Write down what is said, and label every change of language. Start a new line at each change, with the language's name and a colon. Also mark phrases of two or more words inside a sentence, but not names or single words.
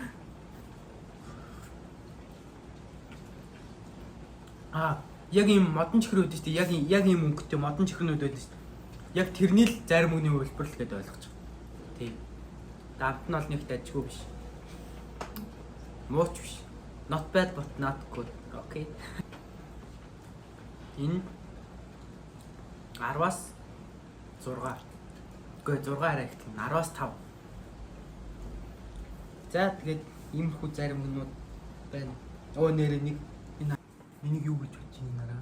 Mongolian: Яг ийм модон чихрүүд шүү дээ. Яг ийм өнгөтэй модон чихрнүүд байдаг шүү дээ. Яг тэрний л зарим үгний хэлбэр л гэдээ ойлгож байгаа. Тийм. Амт нь бол нэг дажгүй биш. Мууч биш.
English: Not bad but not good. Okay.
Mongolian: Энэ 10-аас 6. Үгүй 6 арай их тийм 10-аас 5. За тэгээд иймэрхүү зарим юмнууд байна. Нэрээ нэг энэ энийг юу гэж бодож байна нараа.